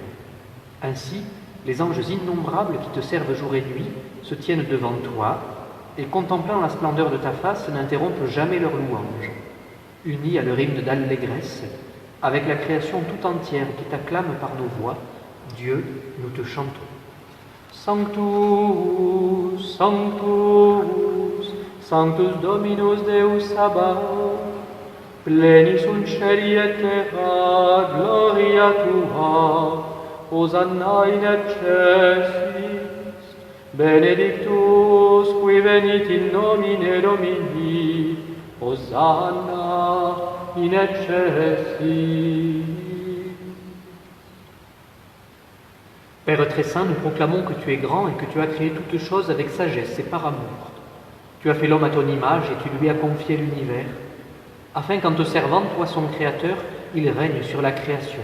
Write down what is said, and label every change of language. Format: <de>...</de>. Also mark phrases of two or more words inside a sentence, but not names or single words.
<fr>Ainsi, les anges innombrables qui te servent jour et nuit se tiennent devant toi et, contemplant la splendeur de ta face, n'interrompent jamais leur louange. Unis à leur hymne d'allégresse, avec la création tout entière qui t'acclame par nos voix, Dieu, nous te chantons.</fr> <la>Sanctus, Sanctus, Sanctus Dominus Deus Sabaoth, plenis sunt celi et terra, gloria tua, Hosanna in excelsis, benedictus qui venit in nomine Domini, Hosanna in excelsis.</la> <fr>Père très saint, nous proclamons que tu es grand et que tu as créé toutes choses avec sagesse et par amour. Tu as fait l'homme à ton image et tu lui as confié l'univers, afin qu'en te servant, toi son Créateur, il règne sur la création.</fr>